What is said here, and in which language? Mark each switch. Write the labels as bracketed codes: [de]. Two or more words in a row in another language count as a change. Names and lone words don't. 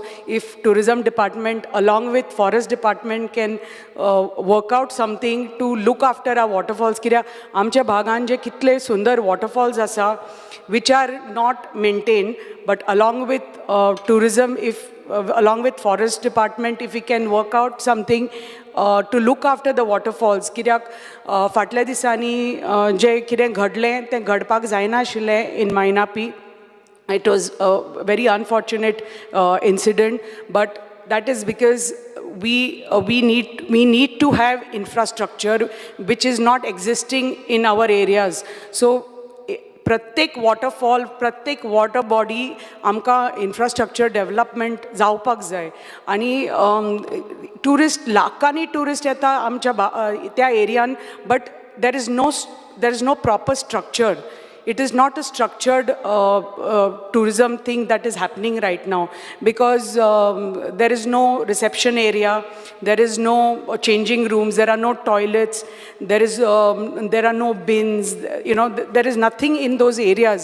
[en] If tourism department along with forest department can work out something to look after our waterfalls. [kok] Kiria amche bhagan je kitle sundar [en] waterfalls asa which are not maintained, but along with tourism, if along with forest department, if we can work out something to look after the waterfalls. [kok] Kiryak फाटल्या दिसांनी जे कितें घडलें तें घडपाक जायना आशिल्लें in Mainapi. [en] It was a very unfortunate incident, but that is because we need to have infrastructure which is not existing in our areas. [kok] So प्रत्येक वॉटरफॉल, प्रत्येक [en] water body [kok] आमकां [en] infrastructure development [kok] जावपाक जाय. आनी टुरिस्ट लाखांनी टुरिस्ट येता आमच्या त्या एरियान, [en] but there is no proper structure. it is not a structured tourism thing that is happening right now, because there is no reception area, there is no changing rooms, there are no toilets, there are no bins, there is nothing in those areas.